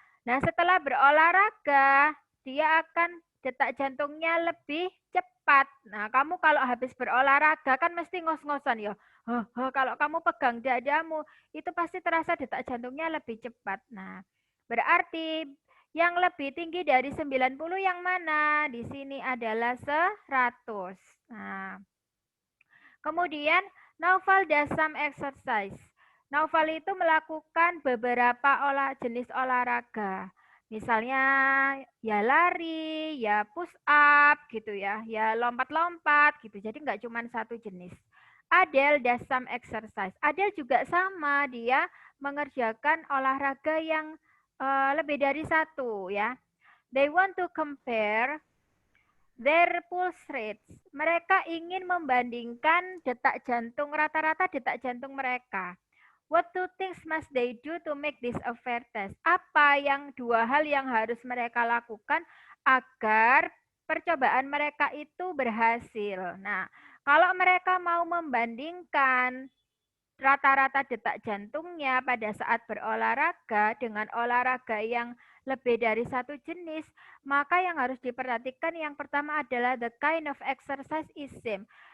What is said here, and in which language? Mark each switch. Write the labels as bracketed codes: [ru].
[id] Nah, setelah berolahraga, dia akan detak jantungnya lebih cepat. Nah, kamu kalau habis berolahraga kan mesti ngos-ngosan ya. Kalau kamu pegang dadamu, itu pasti terasa detak jantungnya lebih cepat. Nah, berarti yang lebih tinggi dari 90 yang mana? Di sini adalah 100. Nah, kemudian [en] Naufal does some exercise. [id] Naufal itu melakukan beberapa jenis olahraga. Misalnya ya lari, ya push up gitu ya lompat-lompat gitu. Jadi nggak cuma satu jenis. [en] Adele does some exercise. [id] Adele juga sama, dia mengerjakan olahraga yang lebih dari satu ya. [en] They want to compare their pulse rates. [id] Mereka ingin membandingkan detak jantung, rata-rata detak jantung mereka. [en] What two things must they do to make this a fair test? [id] Apa yang dua hal yang harus mereka lakukan agar percobaan mereka itu berhasil? Nah, kalau mereka mau membandingkan rata-rata detak jantungnya pada saat berolahraga dengan olahraga yang lebih dari satu jenis, maka yang harus diperhatikan yang pertama adalah [en] the kind of exercise is same.